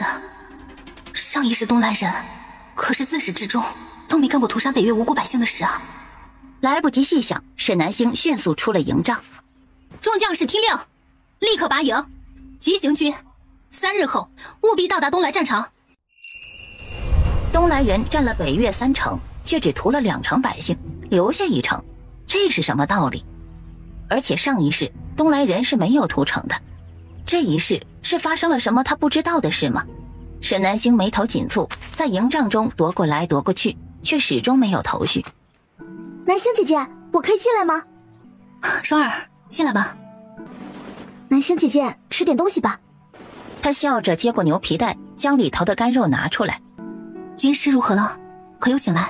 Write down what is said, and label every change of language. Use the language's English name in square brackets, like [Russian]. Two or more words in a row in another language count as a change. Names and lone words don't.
[Chinese] 上一世東來人可是自始至終都沒幹過屠殺北越無辜百姓的事啊！來不及細想，沈南星迅速出了營帳。眾將士聽令，立刻拔營，急行軍，3日後務必到達東來戰場。東來人占了北越3成，卻只屠了2成百姓，留下1成，這是什麼道理？而且上一世東來人是沒有屠城的，這一世是發生了什麼他不知道的事嗎？沈南星眉頭緊蹙，在營帳中踱過來踱過去，卻始終沒有頭緒。南星姐姐，我可以進來嗎？雙兒，進來吧。南星姐姐，吃點東西吧。他笑着接過牛皮袋，將裡頭的乾肉拿出來。軍師如何了？可有醒來？